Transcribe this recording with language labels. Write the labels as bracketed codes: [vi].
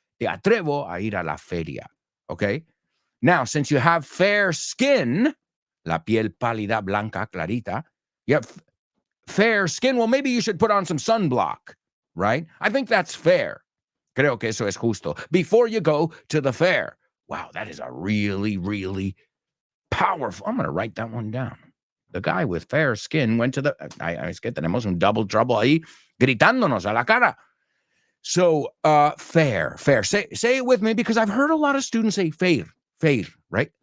[es] Te atrevo a ir a la feria. [en] Okay? Now, since you have fair skin, [es] la piel pálida, blanca, clarita, [en] you have fair skin. Well, maybe you should put on some sunblock, right? I think that's fair. [es] Creo que eso es justo. [en] Before you go to the fair. Wow, that is a really, really powerful. I'm going to write that one down. The guy with fair skin went to the. [es] Es que tenemos un double trouble ahí gritándonos a la cara. [en] So, fair. Say it with me because I've heard a lot of students say fair, right?